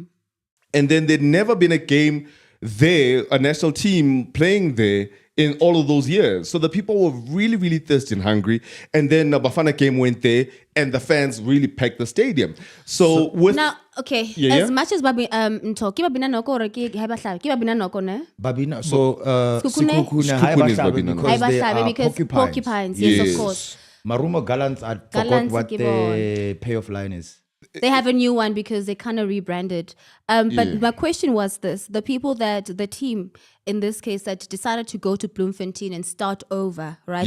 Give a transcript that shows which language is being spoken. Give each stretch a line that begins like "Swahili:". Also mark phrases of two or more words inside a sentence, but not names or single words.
English: And then there'd never been a game there, a national team playing there in all of those years. So the people were really, really thirsty and hungry. And then the Bafana game went there and the fans really packed the stadium. So with... Now, okay, Yeah, as much as Babi Babina Noko or Babina Noko, ne? Babina. So, Skukune? Sikukune, Skukune is Babina. because they are Because porcupines, yes, of course. Maruma Gallants, I forgot Gallants what ke the payoff line is. They have a new one because they kind of rebranded. But my question was this: the team in this case that decided to go to Bloemfontein and start over, right?